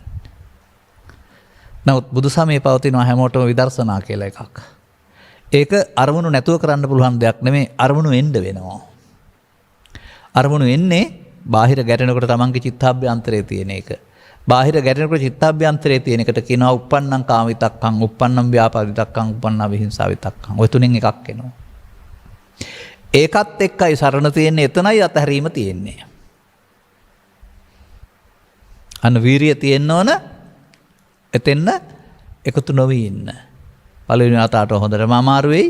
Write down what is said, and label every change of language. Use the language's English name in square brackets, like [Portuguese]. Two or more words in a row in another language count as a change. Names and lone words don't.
[Sinhala] නමුත් බුදු සමයේ පවතින හැමෝටම විදර්ශනා කියලා එකක්. ඒක අරමුණු නැතුව කරන්න පුළුවන් දෙයක් නෙමෙයි, අරමුණු එන්න වෙනවා. අරමුණු එන්නේ බාහිර ගැටෙනකොට තමන්ගේ චිත්තාභ්‍යන්තරයේ තියෙන එක. බාහිර ගැටෙනකොට චිත්තාභ්‍යන්තරයේ තියෙන එකට කියනවා [Pali] uppannam කාම විතක්කං, uppannam ව්‍යාපාද විතක්කං, uppannam විහිංසා විතක්කං. [Sinhala] ඔය තුනෙන් එකක් එනවා. ඒකත් එක්කයි සරණ තියෙන්නේ, එතනයි අතහැරීම තියෙන්නේ. අන්න වීරිය තියෙන්න ඕන එතෙන්න එකතු නොවී ඉන්න. පළවෙනි අතට හොඳටම අමාරු වෙයි.